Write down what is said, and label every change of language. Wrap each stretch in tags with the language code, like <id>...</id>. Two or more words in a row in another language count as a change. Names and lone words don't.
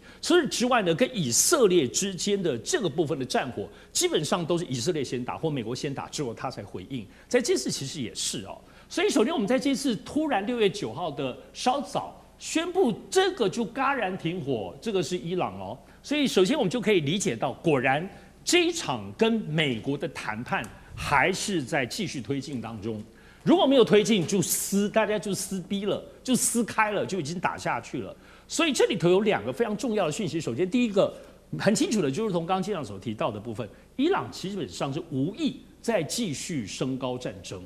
<zh>除此之外呢，跟以色列之間的這個部分的戰火，基本上都是以色列先打或美國先打之後，他才回應。在這次其實也是哦。所以首先我們在這次突然6月9號的稍早宣布這個就戛然停火，這個是伊朗哦。所以首先我們就可以理解到，果然這一場跟美國的談判還是在繼續推進當中。如果沒有推進，大家就撕逼了，就撕開了，就已經打下去了。所以這裡頭有2個非常重要的訊息。首先，第一個很清楚的，就如同剛剛機長所提到的部分，伊朗基本上是無意再繼續升高戰爭。</zh>